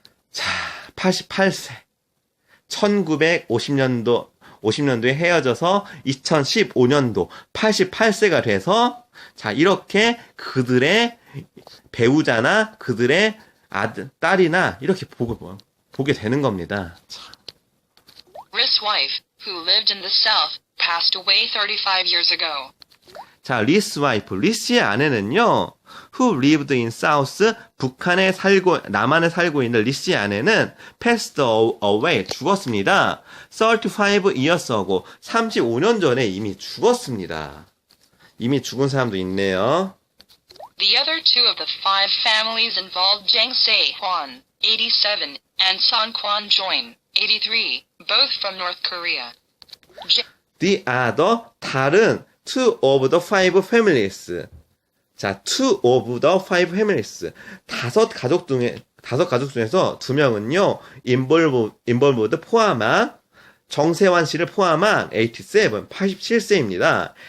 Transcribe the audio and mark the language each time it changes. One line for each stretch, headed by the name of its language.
Korean: 자, 88세. 1950년도에 헤어져서 2015년도 88세가 돼서, 자, 이렇게 그들의 배우자나 그들의 딸이나 이렇게 보게 되는 겁니다.
English: Ri's wife, who lived in the south, passed away 35 years ago.
Korean: 자, 리스 와이프, 리스의 아내는요,
English: who lived in South,
Korean: 남한에 살고 있는 리씨 아내는
English: passed away,
Korean: 죽었습니다.
English: 35 years ago,
Korean: 35년 전에 이미 죽었습니다. 이미 죽은 사람도 있네요.
English: The other two of the five families involved Zhang Se-hwan, 87, and Son Kwon-join, 83, both from North Korea. The other,
Korean: 다른
English: two of the five families. 자, two of the five families.
Korean: 다섯 가족 중에서 두 명은요,
English: involved
Korean: 포함한, 정세환 씨를 포함한 87세입니다.